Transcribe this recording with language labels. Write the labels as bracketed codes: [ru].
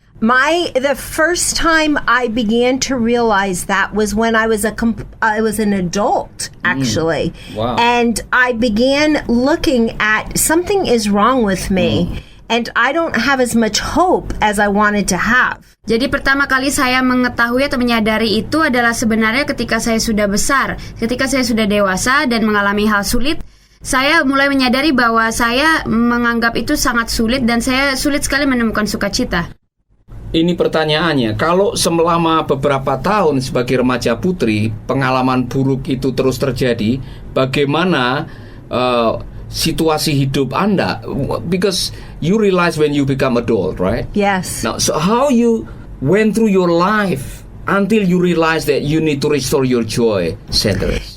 [en] The first time I began to realize that was when I was an adult, actually. Wow. And I began looking at something is wrong with me. And I don't have as much hope as I wanted to have. [id] Jadi pertama kali saya mengetahui atau menyadari itu adalah sebenarnya ketika saya sudah besar, ketika saya sudah dewasa dan mengalami hal sulit, saya mulai menyadari bahwa saya menganggap itu sangat sulit dan saya sulit sekali menemukan sukacita. Ini pertanyaannya, kalau selama beberapa tahun sebagai remaja putri, pengalaman buruk itu terus terjadi, bagaimana situasi hidup Anda? [en] Because you realize when you become adult, right? Yes. Now, so how you went through your life until you realize that you need to restore your joy centers?